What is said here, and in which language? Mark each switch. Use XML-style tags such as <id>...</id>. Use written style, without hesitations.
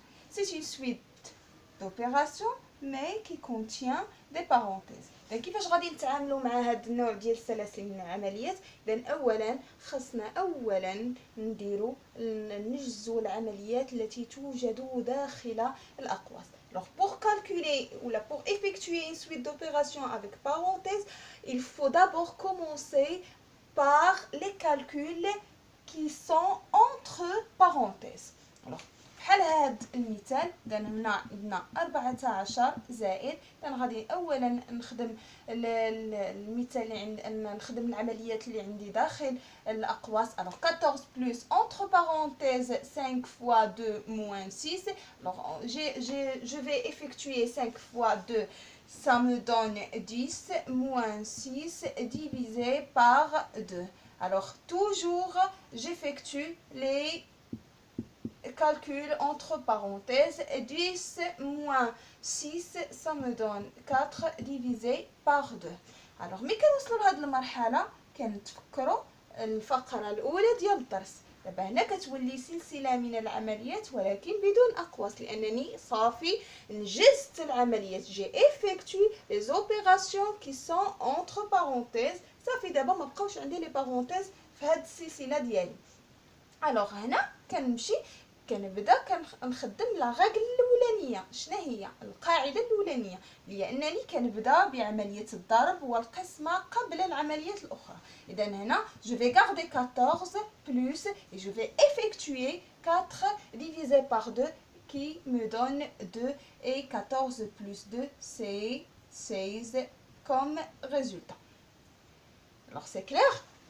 <fr>C'est une suite d'opérations mais qui contient des parenthèses.</fr> <ar>إذا كيفاش غادي نتعاملوا مع هذا النوع ديال السلاسل من العمليات؟ إذا أولا خصنا نديروا نجزوا العمليات التي توجد داخل الأقواس.</ar> <fr>Alors pour calculer ou pour effectuer une suite d'opérations avec parenthèses, il faut d'abord commencer par les calculs qui sont entre parenthèses.</fr> <ar>Alors بحال هذا المثال، إذا هنا عندنا 14 زائد، إذا غادي أولا نخدم المثال اللي نخدم العمليات اللي عندي داخل الأقواس.</ar> <fr>alors 14 plus entre parenthèses 5 fois 2 moins 6. alors je vais effectuer 5 fois 2, ça me donne 10 moins 6 divisé par 2. alors toujours j'effectue les calcul entre parenthèses. 10 moins 6 ça me donne 4 divisé par 2.</fr> <ar>alors ملي كنوصلوا لهاد المرحله كنتفكروا الفقره الاولى ديال الدرس. دابا هنا كتولي سلسله من العمليات ولكن بدون اقواس، لانني صافي نجزت العمليات.</ar> <fr>جي effectué les opérations qui sont entre parenthèses.</fr> <ar>صافي دابا ما بقاوش عندي لي بارونتيز في هاد السلسله ديالي. alors هنا كنمشي كنبدا كنخدم لا غاغل الاولانيه. شنو هي القاعده الاولانيه؟ هي انني كنبدا بعمليه الضرب والقسمه قبل العمليات الاخرى. اذا هنا</ar> <fr>je vais garder 14 plus et je vais effectuer 4 divisé par 2 qui me donne 2 et 14 plus 2 c'est 16 comme résultat. alors c'est clair?</fr>